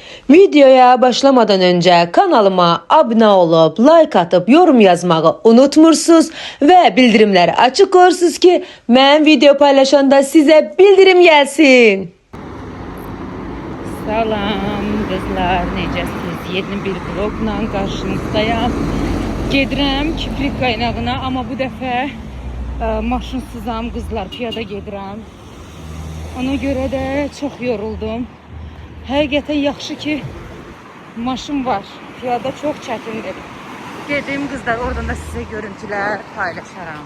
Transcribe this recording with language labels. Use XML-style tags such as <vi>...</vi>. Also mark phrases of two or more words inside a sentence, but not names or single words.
<tr>Videoya başlamadan önce kanalıma abone olup like atıp yorum yazmayı unutmursunuz ve bildirimleri açık koyursunuz ki ben video paylaşanda size bildirim gelsin.</tr> <az>Salam kızlar, necəsiniz?</az> <tr>Yeni bir vlogla karşınızdayım.</tr> <az>Gedirəm kibrit qaynağına, ama bu dəfə maşınsızam kızlar, piyada gedirəm. Ona görə də çox yoruldum. Həqiqətən yaxşı ki maşın var. Piyada çox çətindir. Gedim kızlar, oradan da size görüntülər paylaşaram.</az>